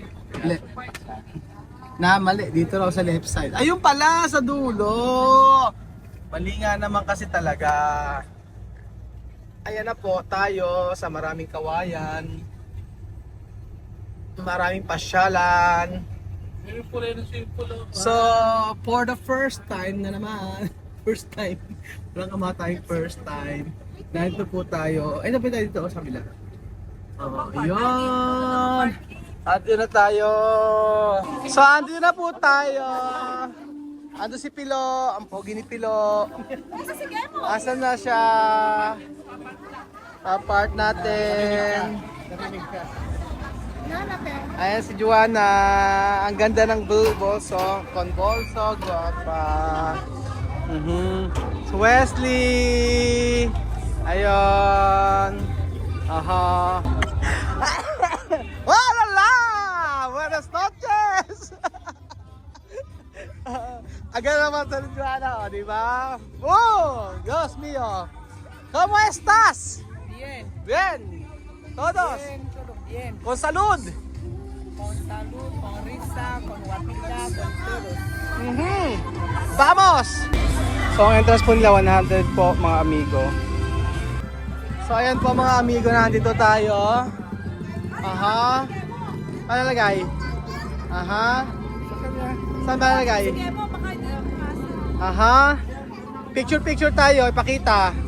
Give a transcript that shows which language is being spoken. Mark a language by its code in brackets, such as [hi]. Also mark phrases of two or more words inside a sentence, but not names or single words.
[tl] Mali. Dito raw sa [en] left side. [tl] Ayun pala, sa dulo. Mali nga naman kasi talaga. Ayan na po tayo sa maraming kawayan. Maraming pasyalan. [en] So, for the first time [tl] na naman. [en] First time. [tl] Walang kamatayang [en] first time. [tl] Nandito po tayo. Ay, napit tayo dito sa kabila. Yun. Andito na tayo. So, andito na po tayo. Ando si Pilo, ang pogi ni Pilo. Asan na siya? Part natin. Ayan si Juana. Ang ganda ng bolso. Conbolso, guwapa. So Wesley. Ayun. Aha. [es] Walala! Buenas noches! [tl] Agad naman sa Juana, o, di ba? [es] Oh, Dios mío. ¿Cómo estás? Bien. Bien. Todos. Bien, todo bien. Con salud. Con salud, con risa, con guapita, con todos. Vamos! [tl] So, ang entrance po nila 100 po, mga amigo. So, ayan po mga amigo, nandito tayo. Aha. Ano nalagay? Aha. Saan ba nalagay? Sige mo, Aha. Picture tayo, ipakita.